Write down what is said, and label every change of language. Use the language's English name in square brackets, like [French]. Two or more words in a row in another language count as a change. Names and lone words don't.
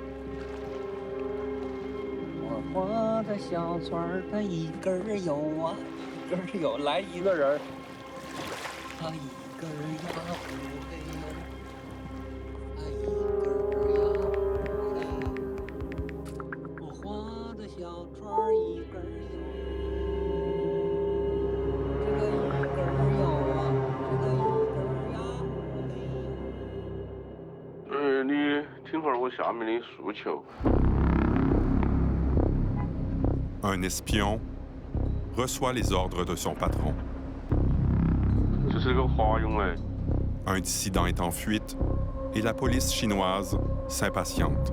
[Chinese] 我划的小船它一根摇啊，一根摇，来一个人，它一根呀呼嘿哟，它一根呀呼嘿哟。我划的小船一根摇。你听会儿我下面的诉求。 [French] Un espion reçoit les ordres de son patron. [Chinese] 这是个华勇哎。 [French] Un dissident est en fuite et la police chinoise s'impatiente.